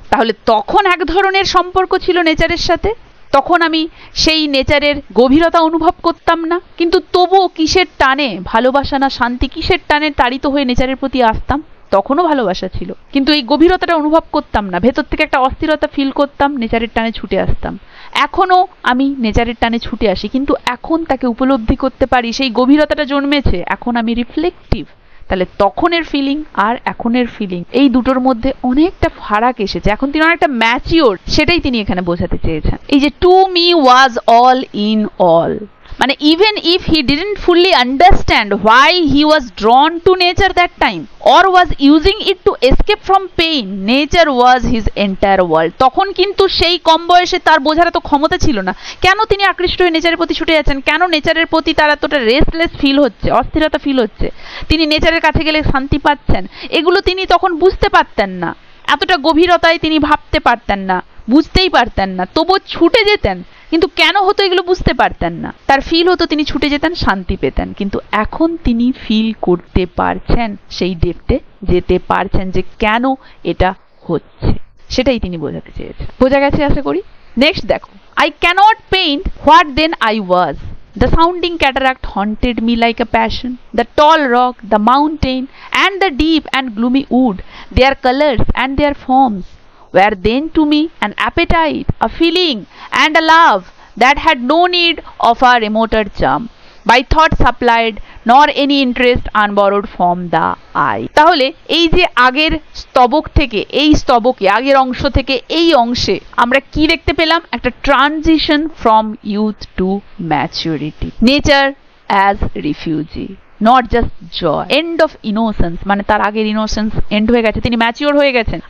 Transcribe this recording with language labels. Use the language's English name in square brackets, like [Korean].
[Bangla] তাহলে তখন এক ধরনের সম্পর্ক ছিল নেচারের সাথে, তখন আমি সেই নেচারের গভীরতা অনুভব করতাম না, কিন্তু তবুও কিসের টানে, ভালোবাসা না শান্তি, কিসের টানে তাড়িত হয়ে নেচারের প্রতি আসতাম, তখনও ভালোবাসা ছিল, কিন্তু এই গভীরতাটা অনুভব করতাম না, ভেতর থেকে একটা অস্থিরতা ফিল করতাম, নেচারের টানে ছুটে আসতাম। এখনো আমি নেচারের টানে ছুটে আসি, কিন্তু এখন তাকে উপলব্ধি করতে পারি, সেই গভীরতাটা জন্মেছে, এখন আমি রিফ্লেক্টিভ। তাহলে তখনের ফিলিং আর এখনের ফিলিং, এই দুটোর মধ্যে অনেকটা ফারাক এসেছে, এখন তিনি অনেকটা ম্যাচিওর, সেটাই তিনি এখানে বোঝাতে চেয়েছেন। এই যে [English] To me was all in all, মানে even if he didn't fully understand why he was drawn to nature that time or was using it to escape from pain, nature was his entire world. [Bangla] তখন কিন্তু সেই কম বয়সে তার বোঝার তো ক্ষমতা ছিল না, কেন তিনি আকৃষ্ট হয়ে নেচারের প্রতি ছুটে যাচ্ছেন, কেন নেচারের প্রতি তার এতটা রেস্টলেস ফিল হচ্ছে, অস্থিরতা ফিল হচ্ছে, তিনি নেচারের কাছে গেলে শান্তি পাচ্ছেন, এগুলো তিনি তখন বুঝতে পারতেন না, এতটা গভীরতায় তিনি ভাবতে পারতেন না, বুঝতেই পারতেন না, তবুও ছুটে যেতেন। কিন্তু কেন হতো এগুলো বুঝতে পারতেন না, তার ফিল হতো তিনি ছুটে যেতেন, শান্তি পেতেন। কিন্তু এখন তিনি ফিল করতে পারছেন, সেই ডেপথে যেতে পারছেন যে কেন এটা হচ্ছে, সেটাই তিনি বোঝাতে চেয়েছেন। বোঝা গেছে আশা করি। [English] Next দেখো, I cannot paint what then I was. The sounding cataract haunted me like a passion. The tall rock, the mountain, and the deep and gloomy wood, their colors and their forms, were then to me an appetite, a feeling, and a love that had no need of a remoter charm, by thought supplied, nor any interest unborrowed from the eye. [Bangla] তাহলে এই যে আগের স্তবক থেকে এই স্তবকে, আগের অংশ থেকে এই অংশে আমরা কি দেখতে পেলাম, একটা [English] transition from youth to maturity, nature as refugee, not just joy, end of innocence, [Bangla] মানে তার আগের ইনোসেন্স এন্ড হয়ে গেছে, তিনি ম্যাচিওর হয়ে গেছেন।